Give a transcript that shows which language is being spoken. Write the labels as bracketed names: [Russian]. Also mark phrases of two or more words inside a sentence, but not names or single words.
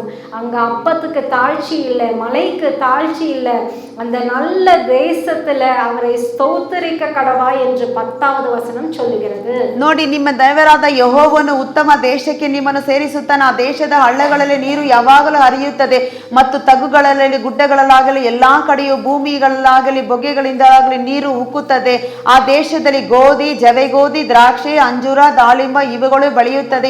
[Tamil] அங்க அப்பத்துக்கு தாழ்ச்சி இல்லை, மலைக்கு தாழ்ச்சி இல்லை. அந்த நல்ல தேசத்துல அவரை ஸ்தோத்திரிக்க கடவா என்று 10வது வசனம் சொல்லுகிறது. [Kannada] ನೋಡಿ, ನಿಮ್ಮ ದೇವರಾದ ಯೆಹೋವನು ಉತ್ತಮ ದೇಶಕ್ಕೆ ನಿಮ್ಮನ್ನು ಸೇರಿಸುತ್ತಾನೆ. ಆ ದೇಶದ ಹಳ್ಳಗಳಲ್ಲಿ ನೀರು ಯಾವಾಗಲೂ ಹರಿಯುತ್ತದೆ ಮತ್ತು ತಗ್ಗುಗಳಲ್ಲಿ ಗುಡ್ಡಗಳಲ್ಲಾಗಲಿ ಎಲ್ಲಾ ಕಡೆಯೂ ಭೂಮಿಗಳಲ್ಲಾಗಲಿ ಬೊಗ್ಗೆಗಳಿಂದಾಗಲಿ ನೀರು ಉಕ್ಕುತ್ತದೆ. ಆ ದೇಶದಲ್ಲಿ ಗೋಧಿ, ಜವೆಗೋಧಿ, ದ್ರಾಕ್ಷಿ, ಅಂಜೂರ, ದಾಳಿಂಬ ಇವುಗಳು ಬೆಳೆಯುತ್ತದೆ.